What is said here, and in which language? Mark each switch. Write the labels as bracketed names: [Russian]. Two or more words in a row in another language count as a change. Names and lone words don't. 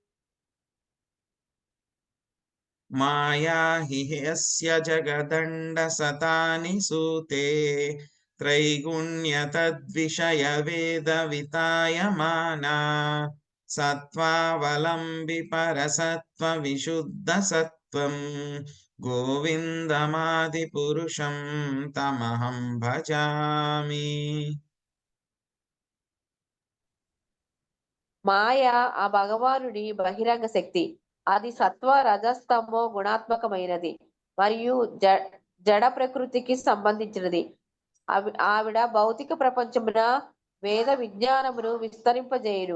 [Sanskrit] మాయా హి యస్య జగదండ సతాని సూతే త్రైగుణ్య తద్విషయ వేద వితాయమానా సత్వావలంబి పరసత్వ విశుద్ధ సత్వం గోవిందమాది పురుషం తమహం భజామి. [Telugu] మాయ ఆ భగవానుడి బహిరంగ శక్తి. అది సత్వ రజస్తమో గుణాత్మకమైనది మరియు జడ ప్రకృతికి సంబంధించినది. ఆవిడ భౌతిక ప్రపంచమున వేద విజ్ఞానమును విస్తరింపజేయును.